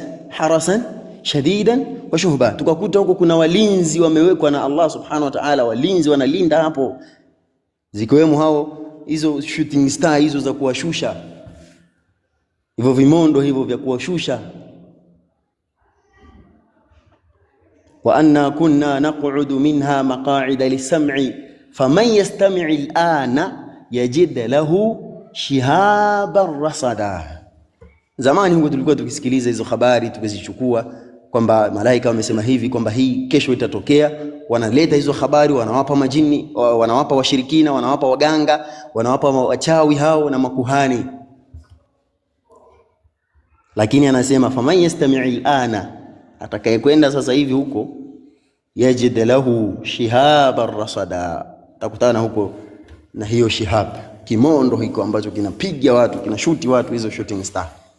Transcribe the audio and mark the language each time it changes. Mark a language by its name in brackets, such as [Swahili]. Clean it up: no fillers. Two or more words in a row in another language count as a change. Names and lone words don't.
[Arabic] حرسا شديدا وشهبا, [Swahili] tukakuta huko kuna walinzi wamewekwa na [Arabic] الله سبحانه وتعالى, [Swahili] walinzi wanalinda hapo, zikiwemo hao hizo [English] shooting star [Swahili] hizo za kuwashusha, hivyo vimondo hivyo vya kuwashusha. [Arabic] وأنا كنا نقعد منها مقاعد للسمع فمن يستمع الآن يجد له شهابا رصدا. [Swahili] Zamani huko tulikuwa tukisikiliza hizo habari tukizichukua kwamba malaika wamesema hivi, kwamba hii kesho itatokea. Wanaleta hizo habari, wanawapa majini, wanawapa washirikina, wanawapa waganga, wanawapa wachawi hao na makuhani. Lakini anasema [Arabic] فمن يستمع الآن, [Swahili] atakayekwenda sasa hivi huko, [Arabic] يجد له شهابا رصدا, [Swahili] takutana huko na hiyo shihab, kimondo hiko ambacho kinapiga watu, kinashuti watu, hizo [English] shooting star.